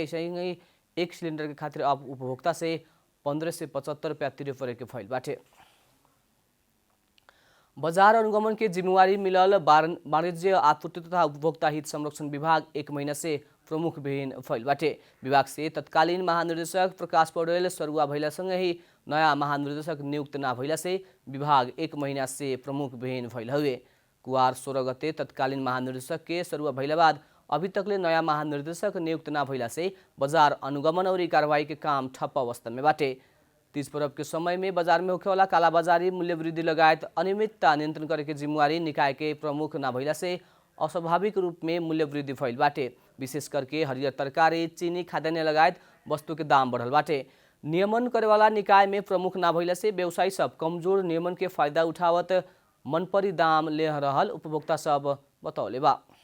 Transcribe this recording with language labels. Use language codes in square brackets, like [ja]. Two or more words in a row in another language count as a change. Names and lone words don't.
[bho] ऐसे ही एक सिलेंडर के खातिर अब उपभोक्ता से 15 से 75 रुपया तिरे परे के फैल बाटे। बजार अनुगमन के जिम्मेवारी मिलल वाणिज्य आपूर्ति तथा उपभोक्ता हित संरक्षण विभाग 1 महीना से प्रमुख विहीन फैल बाटे। विभाग से तत्कालीन महानिर्देशक प्रकाश पौडेल सरुवा भैला संगे ही नया महानिर्देशक नियुक्त न भैला से विभाग 1 महीना से प्रमुख विहीन फैल हुए। कुवार 16 गते तत्कालीन महानिर्देशक के सरुवा भैला बाद अभी तकले नया महानिर्देशक नियुक्त न भइला से बाजार अनुगमन और कार्रवाई के काम ठप्प अवस्था में बाटे। तीज पर्व के समय में बाजार में होखेवाला कालाबाजारी, मूल्य वृद्धि लगायत अनियमितता नियंत्रण करे के जिम्मेवारी निकाय के प्रमुख न भइला से अस्वाभाविक रूप में मूल्य वृद्धि फैल बाटे। विशेष करके हरियर तरकारी, चीनी, खाद्यान्न लगायत वस्तु के दाम बढ़ल बाटे। नियमन करेवाला निकाय में प्रमुख न भइला से व्यवसायी सब कमजोर नियमन के फायदा उठावत मनपरी दाम ले रहल उपभोक्ता सब बतौले बा।